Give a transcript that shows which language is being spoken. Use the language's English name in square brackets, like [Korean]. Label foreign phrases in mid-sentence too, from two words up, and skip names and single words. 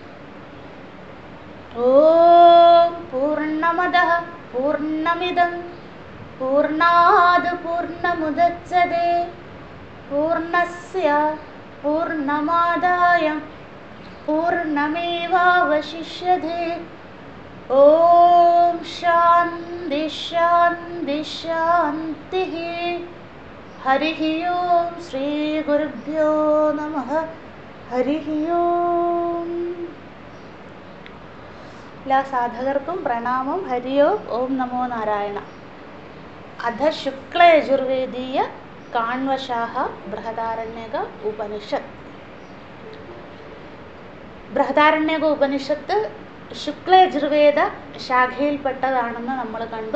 [Sanskrit] ॐ पूर्णमदः पूर्णमिदं पूर्णाद् पूर्णमुदच्यते पूर्णस्य पूर्णमादाय पूर्णमेवावशिष्यते। ॐ शान्ति शान्ति शान्तिः। हरिः ओं श्रीगुरुभ्यो नमः। हरिः ओं। [Malayalam] എല്ലാ സാധകർക്കും പ്രണാമം. [Sanskrit] ഹരി ഓം. ഓം നമോ നാരായണ. അധ ശുക്ലയജുർവേദീയ കാണ്വശാഖ ബൃഹദാരണ്യക ഉപനിഷത്ത്. [Malayalam] ബൃഹദാരണ്യക ഉപനിഷത്ത് ശുക്ലയജുർവേദ ശാഖയിൽപ്പെട്ടതാണെന്ന് നമ്മൾ കണ്ടു.